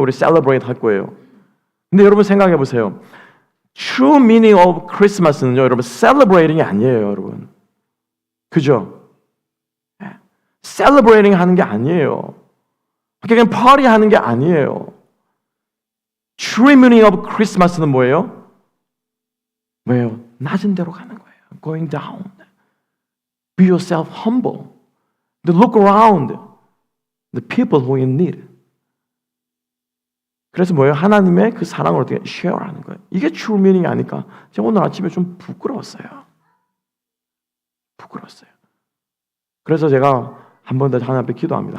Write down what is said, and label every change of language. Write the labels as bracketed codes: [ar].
[ko] 우리 셀러브레이트 할 거예요. 근데 여러분 생각해 보세요. [en] True meaning of Christmas는요, 여러분 celebrating이 [ko] 아니에요, 여러분. 그죠? celebrating 하는 게 아니에요. 그냥 party 하는 게 아니에요. [en] True meaning of Christmas는 [ko] 뭐예요? 왜요? 낮은 데로 가는 거예요. [en] Going down. Be yourself humble. Look around. The people who are in need. [ko] 그래서 뭐예요? 하나님의 그 사랑을 어떻게 share하는 거예요. 이게 [en] true meaning [ko] 이 아닐까? 제가 오늘 아침에 좀 부끄러웠어요. 그래서 제가 한 번 더 하나님 앞에 기도합니다.